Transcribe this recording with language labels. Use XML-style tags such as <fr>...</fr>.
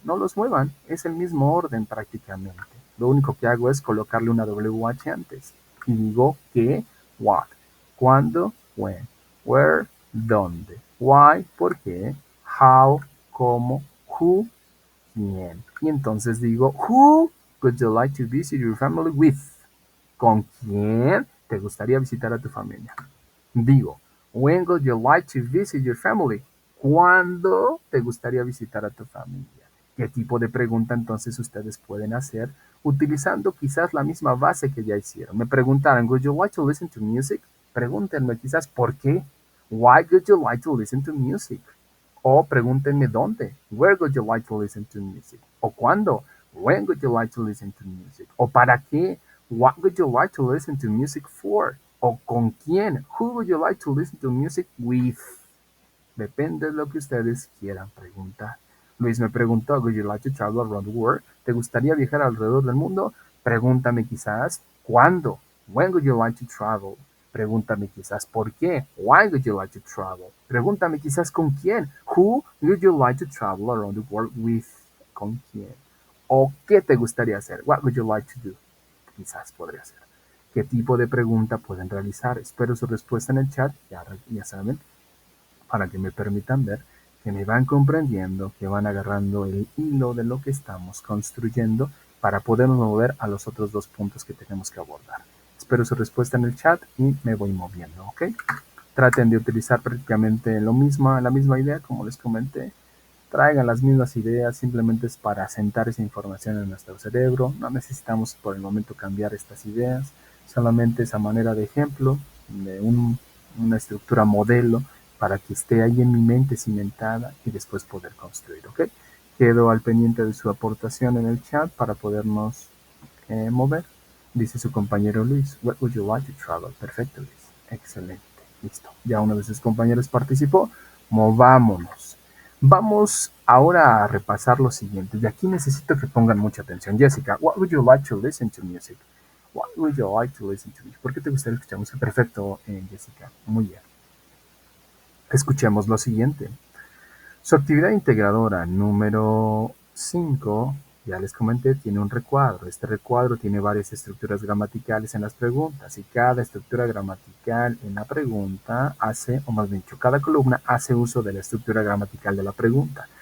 <es>No los muevan, es el mismo orden prácticamente. Lo único que hago es colocarle una WH antes. Y digo que, what, cuándo, when, where, dónde, why, por qué, how, cómo, who, quién. Y entonces digo,</es> <en>who would you like to visit your family with?</en> <es>¿Con quién te gustaría visitar a tu familia? Digo,</es> <en>when would you like to visit your family?</en> <es>¿Cuándo te gustaría visitar a tu familia? ¿Qué tipo de pregunta entonces ustedes pueden hacer utilizando quizás la misma base que ya hicieron? Me preguntaron,</es> <en>would you like to listen to music?</en> <es>Pregúntenme quizás por qué.</es> <en>Why would you like to listen to music?</en> <es>O pregúntenme dónde.</es> <en>Where would you like to listen to music?</en> <es>O cuándo.</es> <en>When would you like to listen to music?</en> <es>O para qué.</es> <en>What would you like to listen to music for?</en> <es>O con quién.</es> <en>Who would you like to listen to music with?</en> <es>Depende de lo que ustedes quieran preguntar. Luis me preguntó,</es> <en>would you like to travel around the world?</en> <es>¿Te gustaría viajar alrededor del mundo? Pregúntame quizás ¿cuándo?</es> <en>When would you like to travel?</en> <es>Pregúntame quizás ¿por qué?</es> <en>Why would you like to travel?</en> <es>Pregúntame quizás ¿con quién?</es> <en>Who would you like to travel around the world with?</en> <es>¿Con quién? ¿O qué te gustaría hacer?</es> <en>What would you like to do?</en> <es>Quizás podría ser. ¿Qué tipo de pregunta pueden realizar? Espero su respuesta en el chat, ya saben, para que me permitan ver que me van comprendiendo, que van agarrando el hilo de lo que estamos construyendo para podernos mover a los otros dos puntos que tenemos que abordar. Espero su respuesta en el chat y me voy moviendo, ¿ok? Traten de utilizar prácticamente la misma idea, como les comenté. Traigan las mismas ideas, simplemente es para asentar esa información en nuestro cerebro. No necesitamos por el momento cambiar estas ideas, solamente esa manera de ejemplo, de una estructura modelo para que esté ahí en mi mente cimentada y después poder construir, ¿ok? Quedo al pendiente de su aportación en el chat para podernos mover. Dice su compañero</es> <en>Luis, what would you like to travel?</en> <es>Perfecto, Luis. Excelente. Listo. Ya uno de sus compañeros participó. Movámonos. Vamos ahora a repasar lo siguiente. Y aquí necesito que pongan mucha atención.</es> <en>Jessica, what would you like to listen to music? What would you like to listen to music?</en> <es>¿Por qué te gustaría escuchar música? Perfecto, Jessica. Muy bien. Escuchemos lo siguiente. Su actividad integradora número 5, ya les comenté, tiene un recuadro. Este recuadro tiene varias estructuras gramaticales en las preguntas y cada estructura gramatical en la pregunta hace, o más bien dicho, cada columna hace uso de la estructura gramatical de la pregunta.</es>